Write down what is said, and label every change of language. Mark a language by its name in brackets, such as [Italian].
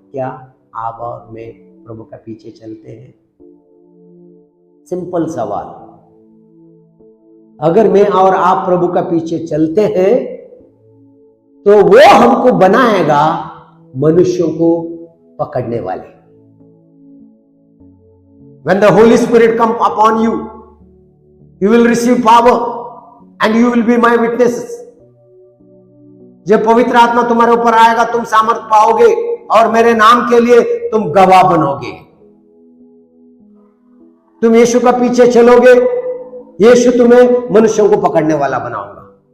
[Hindi] क्या आप और मैं प्रभु का पीछे चलते हैं? सिंपल सवाल। अगर मैं और आप प्रभु का पीछे चलते हैं तो वो हमको बनाएगा मनुष्यों को पकड़ने वाले। [English] When the Holy Spirit come upon you, you will receive power and you will be my witnesses. [Hindi] जब पवित्र आत्मा तुम्हारे ऊपर आएगा तुम सामर्थ पाओगे और मेरे नाम के लिए तुम गवाह बनोगे। तुम यीशु का पीछे चलोगे, यीशु तुम्हें मनुष्यों को पकड़ने वाला बनाऊंगा।